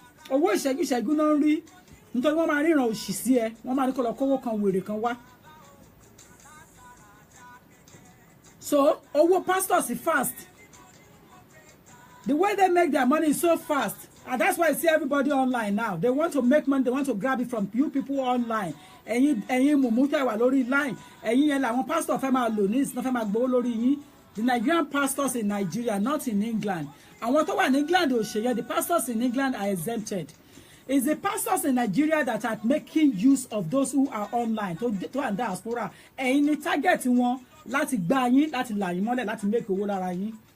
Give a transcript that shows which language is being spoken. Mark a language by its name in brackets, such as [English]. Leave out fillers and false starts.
[Yoruba] Owó ìṣẹ́jú náà ń rí. Nítorí wọ́n máa ríran òṣì sí ẹ, wọ́n máa ní kó lọ kówó kan wèrè kan wá. [English] So, owó pastors is fast. The way they make their money is so fast. And that's why I see everybody online now. They want to make money, they want to grab it from you people online. [Yoruba] Ẹ̀yin mùmú tẹ́ wà lórí line. Ẹ̀yin yẹn làwọn pastor fẹ́ máa lò ní ìsìn fẹ́ máa gbowó lórí yín. [English] The Nigerian pastors in Nigeria, not in England. [Yoruba] Àwọn tó wà [English] in England [Yoruba] ò ṣe yẹn. [English] The pastors in England are exempted. It's the pastors in Nigeria that are making use of those who are online to and diaspora. [Yoruba] Ẹ̀yin ni target wọn láti gbá yín, láti là yín mọ́lẹ̀, láti make owó lára yín.